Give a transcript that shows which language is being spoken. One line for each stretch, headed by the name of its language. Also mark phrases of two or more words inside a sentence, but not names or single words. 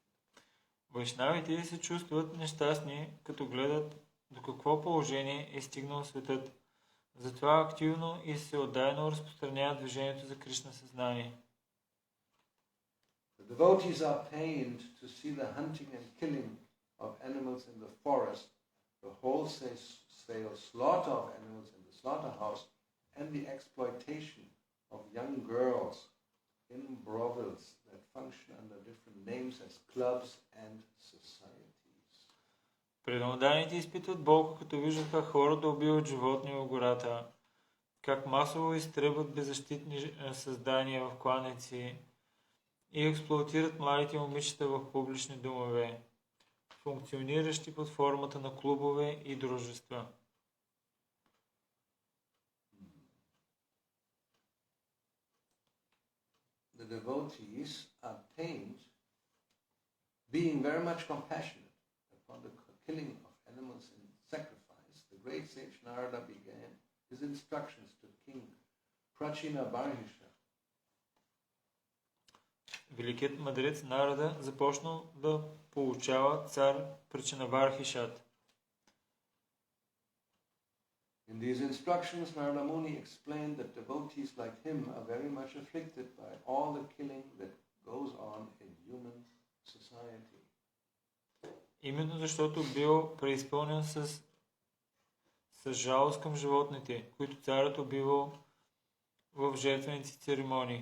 Bulgarian: Вайшнавите се чувстват нещастни, като гледат до какво положение е стигнал светът. Затова активно и всеотдайно разпространяват движението за Кришна съзнание.
English: The devotees are pained to see the hunting and killing of animals in the forest, the wholesale slaughter of animals in the slaughterhouse, and the exploitation of young girls in brothels that function under different names as clubs and societies.
Bulgarian: Преданните изпитват болка, като виждаха хора да убиват животни в гората, как масово изтребват беззащитни създания в кланици и експлоатират младите момичета в публични домове, функциониращи под формата на клубове и дружества.
English: The devotees are pained, being very much compassionate upon the killing of animals in sacrifice. The great sage Narada began his instructions to King Prachinabarhisha.
Bulgarian: Великият мъдрец Нарада започнал да получава цар Прачинавархишат.
English: In these instructions, Narada Muni explained that devotees like him are very much afflicted by all the killing that goes on in human society.
Bulgarian: Именно защото бил преизпълнен с жалост към животните, които царът убивал в жертвеници церемонии.